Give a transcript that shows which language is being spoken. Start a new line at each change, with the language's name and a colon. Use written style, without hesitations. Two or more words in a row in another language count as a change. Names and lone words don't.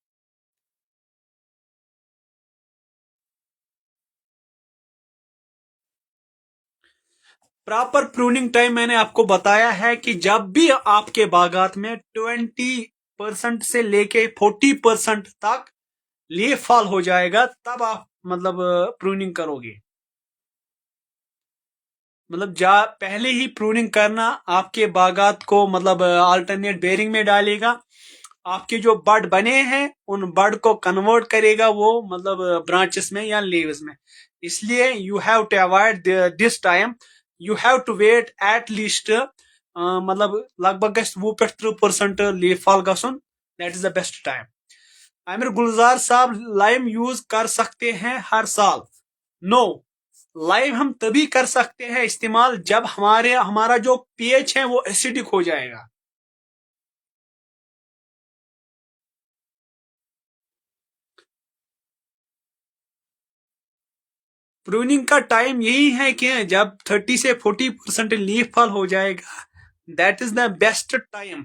English: proper pruning time
Hindi: मैंने आपको बताया है कि जब भी आपके बागात में 20% से लेके 40% तक
English: leaf fall
Hindi: हो जाएगा, तब आप मतलब प्रूनिंग करोगे। मतलब जा पहले ही प्रूनिंग करना आपके बागात को मतलब
English: alternate bearing
Hindi: में डालेगा, आपके जो बड बने हैं उन बड को कन्वर्ट करेगा वो मतलब ब्रांचेस में या लीव्स में।
English: इसलिए you have to avoid this time, you have to wait at least
Hindi: मतलब लगभग
English: 20-30% leaf fall गसन, that is the best time.
Hindi: आमिर गुलजार साहब, लाइम यूज कर सकते हैं हर साल? नो, लाइम हम तभी कर सकते हैं इस्तेमाल जब हमारा जो पीएच है वो एसिडिक हो जाएगा। प्रूनिंग का टाइम यही है कि जब 30 से 40%
English: leaf fall
Hindi: हो जाएगा,
English: that is the best time.